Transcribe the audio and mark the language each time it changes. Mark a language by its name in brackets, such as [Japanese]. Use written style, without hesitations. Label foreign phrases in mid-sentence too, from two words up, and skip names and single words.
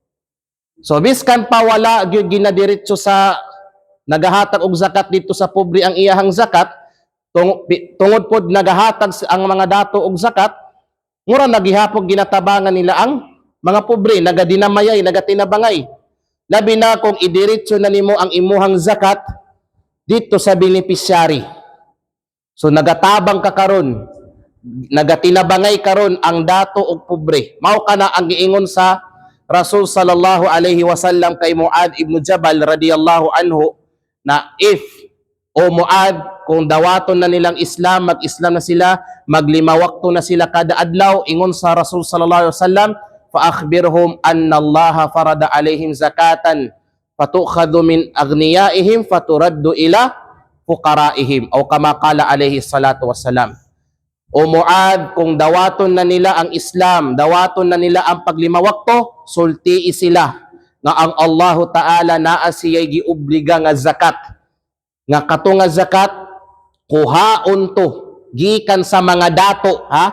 [Cebuano] So biskan pa wala gyud ginadiretso sa nagahatag og zakat dito sa pobre ang iyahang zakat, tungod pod nagahatag ang mga dato og zakat, mura nagihapog ginatabangan nila ang mga pobre, nagadinamayay, nagatinabangay. Labi na kung idiretso na nimo ang imuhang zakat dito sa beneficiary. So nagatabang ka karon, nagatinabangay karon ang dato og pobre. Mao kana ang giingon sa Rasul [Arabic] صلى الله عليه وسلم [Cebuano] kay Muad ibn Jabal [Arabic] رضي الله عنه [Cebuano] na if o Muad kung dawaton na nilang Islam, mag-Islam na sila, maglima wakto na sila kada adlaw, ingon sa Rasul [Arabic] صلى الله عليه وسلم, فأخبرهم أن الله فرض عليهم زكاة فتؤخذ من أغنيائهم فترد إلى فقرائهم [Cebuano] o [Arabic] كما قال عليه الصلاة والسلام. [Cebuano] O Muad, kung dawaton na nila ang Islam, dawaton na nila ang paglima wakto, sultii sila nga ang [Arabic] الله تعالى [Cebuano] naa siya'y giubliga nga zakat. Nga kato nga zakat, kuhaon to, gikan sa mga dato, ha?